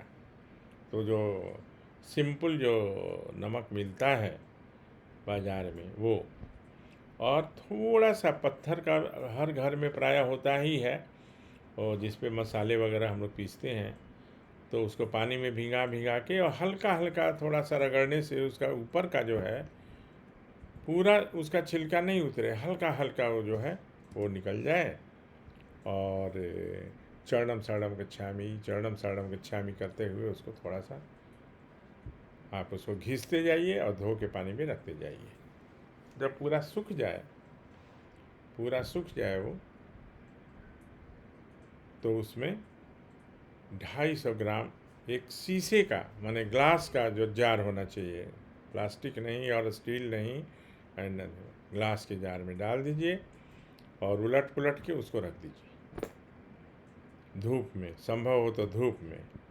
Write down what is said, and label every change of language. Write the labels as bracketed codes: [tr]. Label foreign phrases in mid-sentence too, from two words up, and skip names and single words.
[hi] तो जो सिंपल जो नमक मिलता है बाज़ार में वो, और थोड़ा सा पत्थर का हर घर में प्रायः होता ही है, और जिस पे मसाले वगैरह हम लोग पीसते हैं, तो उसको पानी में भिगा भिगा के और हल्का हल्का थोड़ा सा रगड़ने से उसका ऊपर का जो है पूरा उसका छिलका नहीं उतरे, हल्का हल्का वो जो है वो निकल जाए। और [pi] चरणम शरणम गच्छामि चरणम शरणम गच्छामि [hi] करते हुए उसको थोड़ा सा आप उसको घिसते जाइए और धो के पानी में रखते जाइए। जब पूरा सूख जाए, पूरा सूख जाए वो, तो उसमें 250 ग्राम एक शीशे का माने ग्लास का जो जार होना चाहिए, प्लास्टिक नहीं और स्टील नहीं, एंड ग्लास के जार में डाल दीजिए और उलट पुलट के उसको रख दीजिए धूप में, संभव हो तो धूप में।